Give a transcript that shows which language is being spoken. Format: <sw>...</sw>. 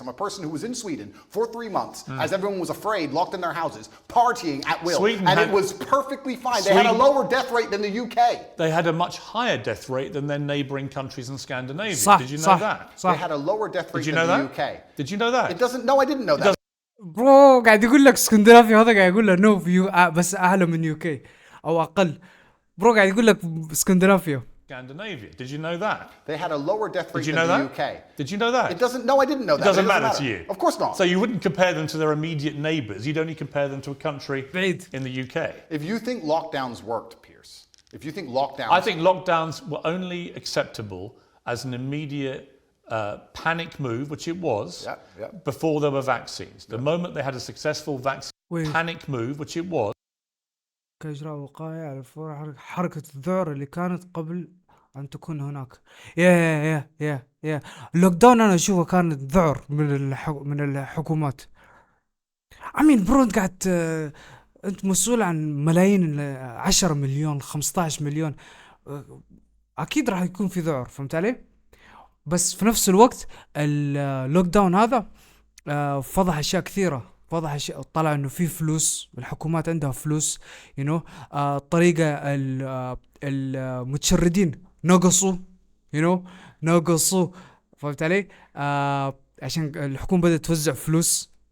<en>I'm a person who was in Sweden for 3 months as everyone was afraid, locked in their houses, partying at will. It was perfectly fine. They had a lower death rate than the UK. They had a much higher death rate than their neighbouring countries in Scandinavia. Did you know that? They had a lower death rate than the UK. Did you know that? It doesn't, no, I didn't know that.</en> <ar>برو قاعد يقول لك اسكندنافيا، هذا قاعد يقول له نو بس اعلى من يوكي او اقل. برو قاعد يقول لك اسكندنافيا.</ar> <en>Scandinavia. Did you know that? They had a lower death rate than the UK. Did you know that? It doesn't, no, I didn't know that. It doesn't matter to you. Of course not. So you wouldn't compare them to their immediate neighbours. You'd only compare them to a country in the UK. If you think lockdowns worked, Piers, if you think lockdowns... I think lockdowns were only acceptable as an immediate panic move, which it was, before there were vaccines. The moment they had a successful vaccine panic move, which it was.</en> <ar>كإجراء وقائي على فور حركة الذعر اللي كانت قبل أن تكون هناك. يا اللوك داون أنا أشوفه كان ذعر من الحكومات. عمين برو أنت قاعد أنت مسؤول عن ملايين، 10 مليون 15 مليون، أكيد راح يكون في ذعر، فهمت علي؟ بس في نفس الوقت اللوك داون هذا فضح أشياء كثيرة، فضح أشياء، طلع إنه في فلوس، الحكومات عندها فلوس، الطريقة المتشردين نقصوا، نقصوا، فهمت علي؟ عشان الحكومة بدأت توزع فلوس،</ar>